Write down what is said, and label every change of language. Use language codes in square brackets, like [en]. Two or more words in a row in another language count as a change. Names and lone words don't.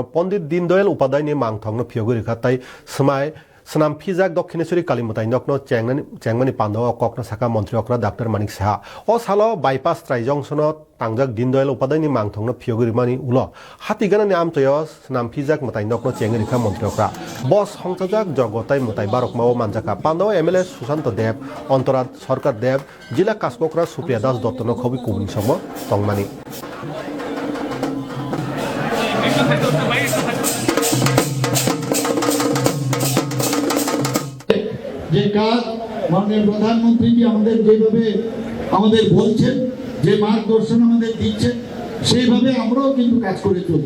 [trp] पण्डित दीनदयाल उपाध्यायनि मांथंनो फियोगुरि खाताय समाय सनाम फिजाक दक्षिणेश्वरी कालीमताय नकनो चेंगमानि पांडव ककनो साका मन्त्री अक्रा डाक्टर मानिक साहा ओ सालो बाइपास ट्राइजंसनो तांजाक दीनदयाल उपाध्यायनि मांथंनो फियोगुरि मानि उलो हातिगानानि आमतय सनाम फिजाक मताय नकनो चेंगरिखा मन्त्री अक्रा बस हंसाजाक जगताय मताय बारकमाओ मानजाका पांडव एमएलए सुशांत देव अंतराज सरकार देव जिला कास्ककरा सुप्रिया दास दत्तनो खबि कुबुनि सम तंगमानि [bn] যে কাজ মাননীয় প্রধানমন্ত্রী আমাদের যেভাবে আমাদের বলছেন যে মার্গদর্শন আমাদের দিচ্ছেন সেইভাবে আমরাও কিন্তু কাজ করে চলছি।